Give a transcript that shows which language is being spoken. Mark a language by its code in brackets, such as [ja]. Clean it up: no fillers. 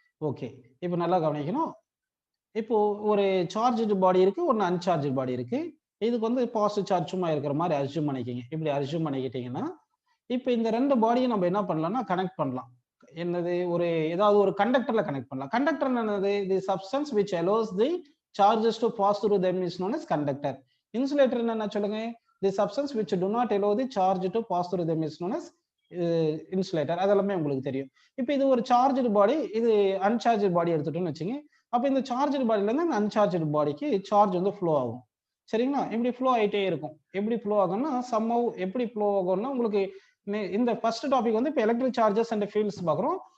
[ta] Okay, இப்போ நல்லா கவனிக்கணும். இப்போ ஒரு சார்ஜ்டு பாடி இருக்கு, ஒன்று அன்சார்ஜ்டு பாடி இருக்கு. இதுக்கு வந்து பாசிட்டிவ் சார்ஜ் சும்மா இருக்கிற மாதிரி அஸ்யூம் பண்ணிக்கிங்க. இப்படி அஸ்யூம் பண்ணிக்கிட்டீங்கன்னா இப்போ இந்த ரெண்டு பாடியும் நம்ம என்ன பண்ணலாம்னா கனெக்ட் பண்ணலாம். என்னது, ஒரு ஏதாவது ஒரு கண்டக்டர்ல கனெக்ட் பண்ணலாம். கண்டக்டர் என்னது, [en] The substance which allows the charges to pass through them is known as conductor. [ta] Insulator என்ன சொல்லுங்க, [en] The substance which do not allow the charge to pass through them is known as insulator. [ta] அதெல்லாமே உங்களுக்கு தெரியும். இப்போ இது ஒரு சார்ஜ்டு பாடி, இது அன்சார்ஜ்டு பாடி எடுத்துட்டோம்னு வச்சுங்க. அப்போ இந்த சார்ஜ்டு பாடியில இருந்து அந்த அன்சார்ஜ்டு பாடிக்கு சார்ஜ் வந்து ஃப்ளோ ஆகும். சரிங்களா? இப்படி ஃப்ளோ ஆகிட்டே இருக்கும். எப்படி ஃப்ளோ ஆகும்னா சம்ஹவ் எப்படி ஃப்ளோ ஆகும்னா உங்களுக்கு இந்த ஃபர்ஸ்ட் டாபிக் வந்து இப்போ எலக்ட்ரிக் சார்ஜஸ் அண்ட் ஃபீல்ட்ஸ் பார்க்குறோம்.